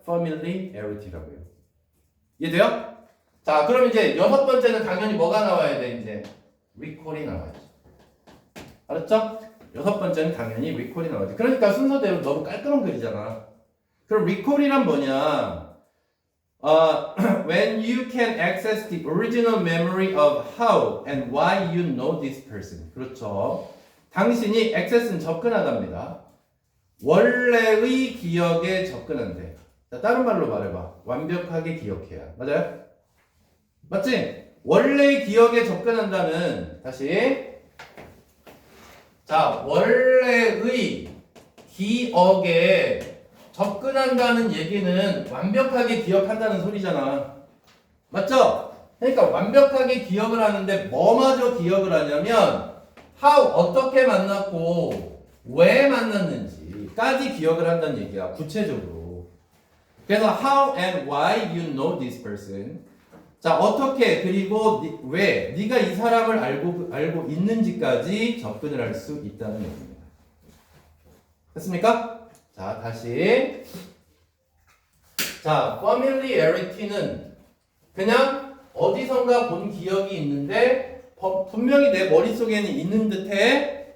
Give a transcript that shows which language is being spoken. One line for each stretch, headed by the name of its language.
Korean: familiarity라고요. 이해돼요? 자, 그럼 이제 6번째는 당연히 뭐가 나와야 돼? 이제 recall이 나와야죠. 알았죠? 6번째는 당연히 recall이 나와야지. 그러니까 순서대로 너무 깔끔한 글이잖아. 그럼 recall이란 뭐냐?
English: When you can access the original memory of how and why you know this person.
Korean: 그렇죠. 당신이 access는 접근하답니다. 원래의 기억에 접근한대. 자, 다른 말로 말해봐. 완벽하게 기억해야. 맞아요? 맞지? 원래의 기억에 접근한다는 다시 자, 원래의 기억에 접근한다는 얘기는 완벽하게 기억한다는 소리잖아. 맞죠? 그러니까 완벽하게 기억을 하는데 뭐마저 기억을 하냐면 how 어떻게 만났고 왜 만났는지까지 기억을 한다는 얘기야. 구체적으로. 그래서
English: how and why you know this person.
Korean: 자, 어떻게 그리고 왜 네가 이 사람을 알고 있는지까지 접근을 할 수 있다는 얘기입니다. 됐습니까? 자, 다시. 자, familiarity는 그냥 어디선가 본 기억이 있는데 분명히 내 머릿속에는 있는 듯해.